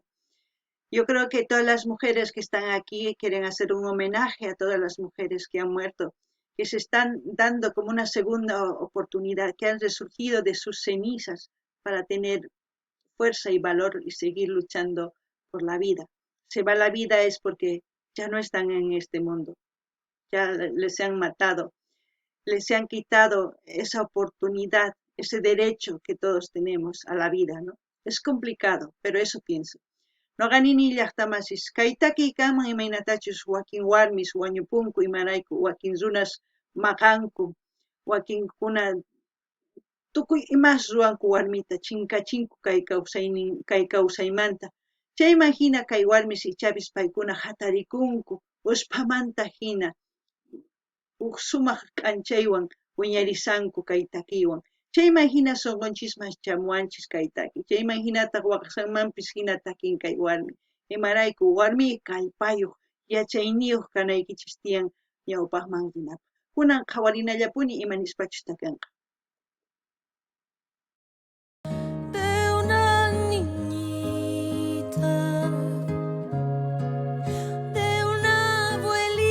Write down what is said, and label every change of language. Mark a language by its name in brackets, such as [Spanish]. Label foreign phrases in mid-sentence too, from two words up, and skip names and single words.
[Spanish] Yo creo que todas las mujeres que están aquí quieren hacer un homenaje a todas las mujeres que han muerto, que se están dando como una segunda oportunidad, que han resurgido de sus cenizas para tener fuerza y valor y seguir luchando por la vida. Se va la vida es porque ya no están en este mundo, ya les han matado, les han quitado esa oportunidad, ese derecho que todos tenemos a la vida, ¿no? Es complicado, pero eso pienso. [Quechua] No ganini llaqtamasis, kaytaki kaman imaynatachus wakin warmis wañupunku imarayku, wakin runas maqanku, wakinkuna tukuy imas ruanku warmita chinkachinku kay kawsaymanta. Chayman hina kay warmis ichapis paykuna hatarikunku, usphamanta hina huk sumaq k'anchaywan wiñarisanku kay takiywan. Chayman hina sunqunchisman chamuanchis kay taki. Chayman hinataq waqaymanpis hina takin kay warmi. Imarayku warmi kallpayuq, yachayniyuq kanaykichis tiyan ñawpaqman rinapaq. Kunan qhawarinallapuni imanispachus takanqa. [Spanish] De una niñita, de una abuelita.